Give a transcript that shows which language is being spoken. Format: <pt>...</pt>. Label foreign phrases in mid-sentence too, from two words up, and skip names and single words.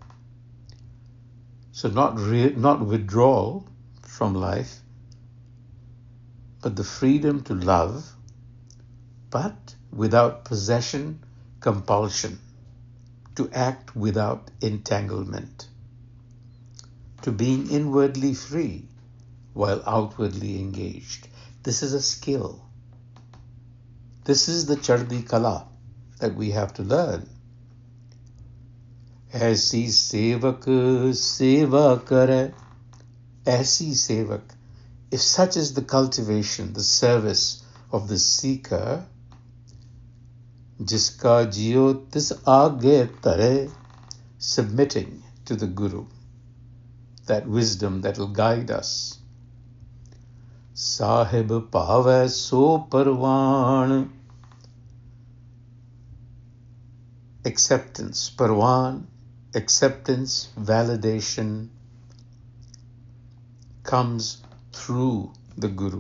<en>So not withdrawal from life, but the freedom to love, but without possession, compulsion, to act without entanglement, to being inwardly free while outwardly engaged. This is a skill. This is the</en> <pa>ਚੜ੍ਹਦੀ ਕਲਾ</pa> <en>that we have to learn.</en> <pa>ਐਸੀ ਸੇਵਕੁ ਸੇਵਾ ਕਰੈ. ਐਸੀ ਸੇਵਕੁ.</pa> <en>If such is the cultivation, the service of the seeker,</en> <pa>ਜਿਸਕਾ ਜੀਉ ਤਿਸੁ ਆਗੈ ਤਰੈ,</pa> <en>submitting to the Guru, that wisdom that will guide us.</en> <pa>ਸਾਹਿਬ ਪਾਵੇ ਸੋ ਪਰਵਾਣ.</pa> <en>Acceptance, parwan, acceptance, validation comes through the Guru.</en>